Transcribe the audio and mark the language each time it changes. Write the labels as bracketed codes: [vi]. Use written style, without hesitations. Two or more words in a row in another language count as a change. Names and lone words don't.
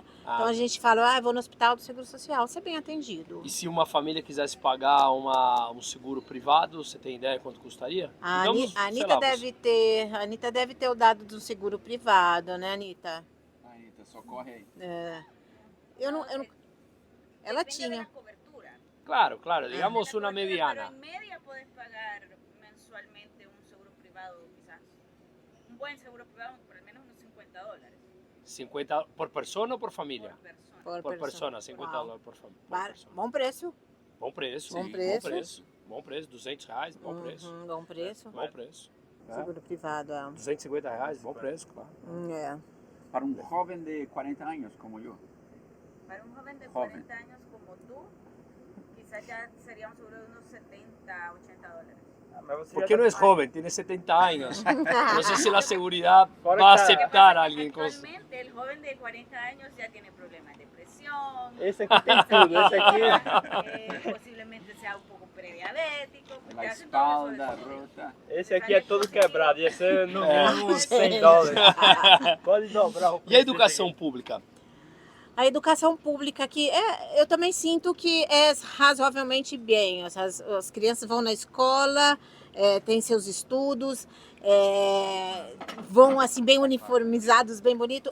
[pt] Então a gente fala, vou no hospital do Seguro Social, ser bem atendido. E se uma família quisesse pagar um seguro privado, você tem ideia quanto custaria? A Digamos, A sei Anitta lá, deve ter o dado do seguro privado, né, Anitta? Aí, tá, só corre aí. Eu não. Ela [es] Depende de [pt] tinha. [es] la cobertura. Claro, Depende de digamos la una cobertura, mediana. Pero en media puedes pagar mensualmente un seguro privado, quizás. Un buen seguro privado, por al menos unos $50 [pt] 50 por persona ou por família? [es] por persona. Por persona, 50 [pt] Uau. [es] dólares por família. [pt] Bom preço. Bom preço. Bom sim, preço. Bom preço. Bom preço, R$200, bom preço. Bom preço. Bom preço. Seguro privado, é. R$250, bom preço, claro. É. Para um jovem de 40 anos como eu. [es] Para un joven de Joven. 40 años como tú, quizás ya sería un seguro de unos $70, $80. [pt] Mas você Porque já não tá- é jovem, tem 70 anos. Não sei se a seguridade Fora vai que tá- aceitar alguém com... [es] Actualmente el joven de 40 años ya tiene problemas de presión, [pt] Esse aqui tem tudo, esse aqui... [es] posiblemente sea un poco prediabético. pues [pt] Na [es] te hacen todo [pt] espalda, [es] eso. [pt] rota. Esse aqui é todo quebrado, ia ser no mínimo $100. Pode dobrar o E a educação pública? A educação pública aqui, eu também sinto que é razoavelmente bem. As crianças vão na escola, têm seus estudos, vão assim bem uniformizados, bem bonito.